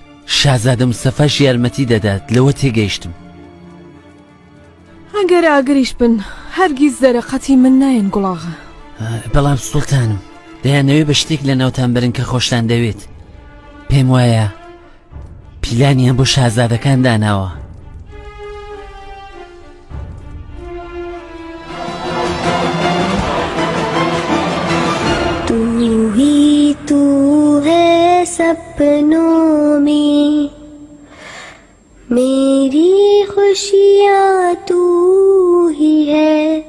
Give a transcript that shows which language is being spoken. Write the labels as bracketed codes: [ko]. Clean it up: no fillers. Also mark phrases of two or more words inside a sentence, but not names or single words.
[ckb] شازادە مستەفاش یارمەتی دەدات، لەوە تێگەیشتم. ئەگەر ئاگریش بن هەرگیز دەرەقەتی من نایەن گوڵاغا. بەڵام سوڵتانم دەیانەوێ بە شتێک لە ناوتان برن کە خۆشتان دەوێت پێم وایە پیلانیان بۆ شازادەکان داناوە [hi] तू ही तू है सपनों में मेरी खुशियाँ तू ही है